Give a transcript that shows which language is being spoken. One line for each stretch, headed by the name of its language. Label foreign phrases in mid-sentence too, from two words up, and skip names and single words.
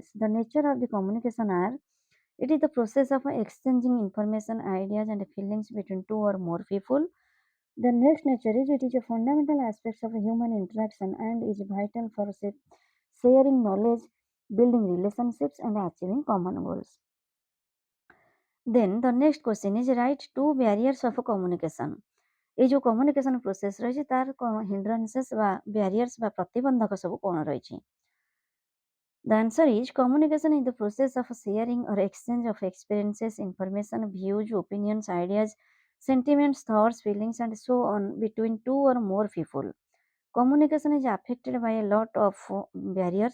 English: The nature of the communication are it is the process of exchanging information, ideas and feelings between two or more people. The next nature is it is a fundamental aspect of human interaction and is vital for sharing knowledge, building relationships, and achieving common goals. Then the next question is write two barriers of communication.
Odia: এই ଯେଉଁ
English: communication process
Odia: ରହିଛି ତାର ହିଣ୍ଡ୍ରାନ୍ସେସ୍ ବା ବ୍ୟାରିୟର୍ସ ବା ପ୍ରତିବନ୍ଧକ ସବୁ କ'ଣ ରହିଛି?
English: The answer is communication is the process of sharing or exchange of experiences, information, views, opinions, ideas, sentiments, thoughts, feelings, and so on between two or more people. Communication is affected by a lot of barriers.